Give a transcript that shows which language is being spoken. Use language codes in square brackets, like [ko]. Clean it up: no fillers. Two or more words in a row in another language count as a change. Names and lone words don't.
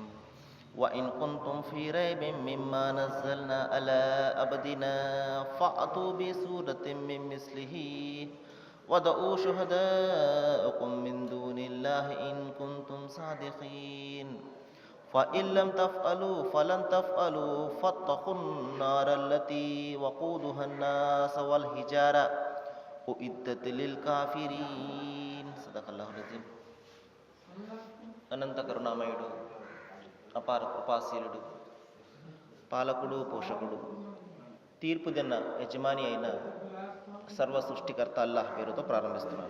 [ar] وإن كنتم في ريب مما نزلنا على عبدنا فأتوا بسورة من مثله ودعوا شهداءكم من دون الله إن كنتم صادقين فإن لم تفعلوا فلن تفعلوا فاتقوا النار التي وقودها الناس والحجارة أعدت للكافرين. صدق الله العظيم. [te] అనంత కరుణామయుడు, అపార కృపాశీలుడు, పాలకుడు, పోషకుడు, తీర్పు దిన్న యజమాని అయిన సర్వ సృష్టికర్త అల్లాహ్ పేరుతో ప్రారంభిస్తున్నాను.